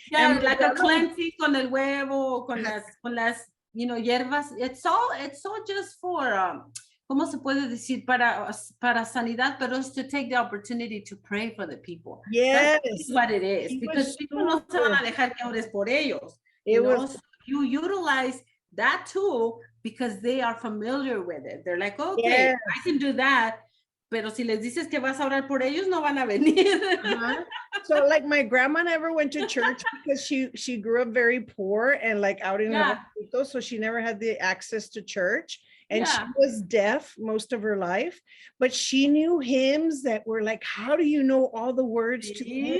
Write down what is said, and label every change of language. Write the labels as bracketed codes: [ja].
[en] Yeah, like a cleansing [es] con el huevo, con las hierbas. [en] It's all just for [es] ¿cómo se puede decir? Para sanidad, pero [en] it's to take the opportunity to pray for the people. Yes. That's what it is. Because people [es] no se van a dejar que ores por ellos. [en] So you utilize that tool because they are familiar with it. They're like, okay, yes, I can do that. [es] Pero si les dices que vas a orar por ellos, no van a venir. [en] So like my grandma never went to church because she grew up very poor and like out in the hospital, so she never had the access to church. and she Yeah. was deaf most of her life, but she knew hymns that were like, how do you know all the words to the hymn?